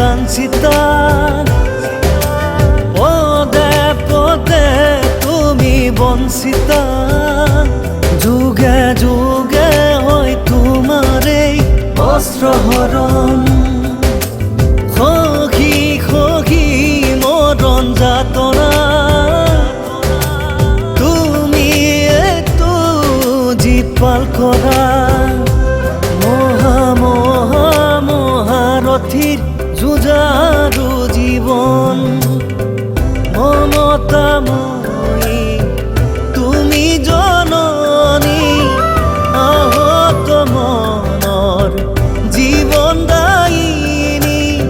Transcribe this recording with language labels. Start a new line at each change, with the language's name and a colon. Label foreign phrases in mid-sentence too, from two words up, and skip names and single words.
Bangla: সীতা পদে পদে তুমি বঞ্চিতা যুগে যুগে হয় তোমার এই বস্ত্রহরণ সখী সখী মরণ যাতনা
Assamese: তুমি একটু জীপাল কৰা মহাৰথীৰ যুঁজাৰু জীৱন মমতাময়ী তুমি জননী আহত মনৰ জীৱন দায়িনী